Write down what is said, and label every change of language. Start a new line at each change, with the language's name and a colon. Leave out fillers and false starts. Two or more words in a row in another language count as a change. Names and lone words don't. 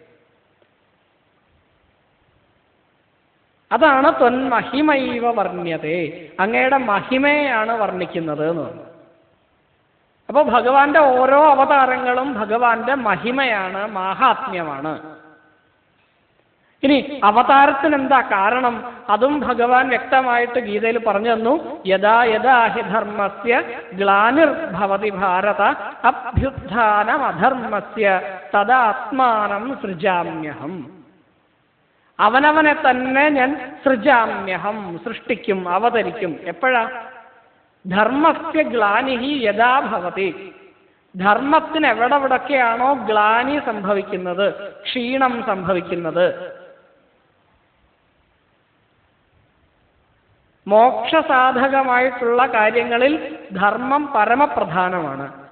Malayalam: അതാണ്
Sanskrit: ത്വന്മഹിമൈവ വർണ്ണ്യതേ,
Malayalam: അങ്ങയുടെ മഹിമയാണ് വർണ്ണിക്കുന്നത് എന്ന് പറഞ്ഞു. അപ്പോൾ ഭഗവാന്റെ ഓരോ അവതാരങ്ങളും ഭഗവാന്റെ മഹിമയാണ്, മാഹാത്മ്യമാണ്. ഇനി അവതാരത്തിന് എന്താ കാരണം? അതും ഭഗവാൻ വ്യക്തമായിട്ട് ഗീതയിൽ പറഞ്ഞു തന്നു.
Sanskrit: യഥാ യഥാ ഹി ധർമ്മസ്യ ഗ്ലാനിർഭവതി ഭാരത അഭ്യുത്ഥാനമധർമ്മസ്യ തദാത്മാനം സൃജാമ്യഹം.
Malayalam: അവനവനെ തന്നെ ഞാൻ സൃജാമ്യഹം, സൃഷ്ടിക്കും, അവതരിക്കും. എപ്പോഴാ?
Sanskrit: ധർമ്മസ്യ ഗ്ലാനിഹി യഥാ ഭവതി.
Malayalam: ധർമ്മത്തിന് എവിടെവിടൊക്കെയാണോ ഗ്ലാനി സംഭവിക്കുന്നത്, ക്ഷീണം സംഭവിക്കുന്നത്, മോക്ഷസാധകമായിട്ടുള്ള കാര്യങ്ങളിൽ ധർമ്മം പരമപ്രധാനമാണ്.